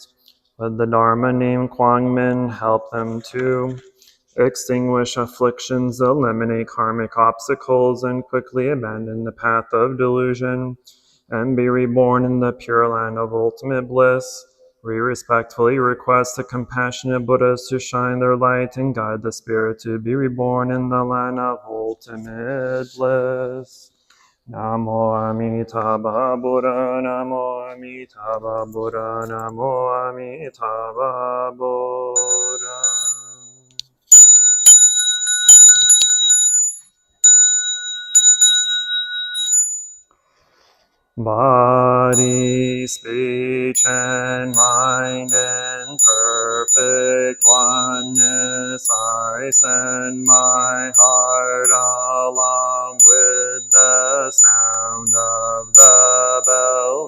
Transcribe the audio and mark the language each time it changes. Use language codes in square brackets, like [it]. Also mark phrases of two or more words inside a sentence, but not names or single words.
[en] With the Dharma named Quang, help them to extinguish afflictions, eliminate karmic obstacles, and quickly abandon the path of delusion, and be reborn in the pure land of ultimate bliss. We respectfully request the compassionate Buddhas to shine their light and guide the spirit to be reborn in the land of ultimate bliss. [sa] Namo Amitabha Buddha, Namo Amitabha Buddha, Namo Amitabha Buddha. [en] Body, speech, and mind in perfect oneness, I send my heart along with the sound of the bell.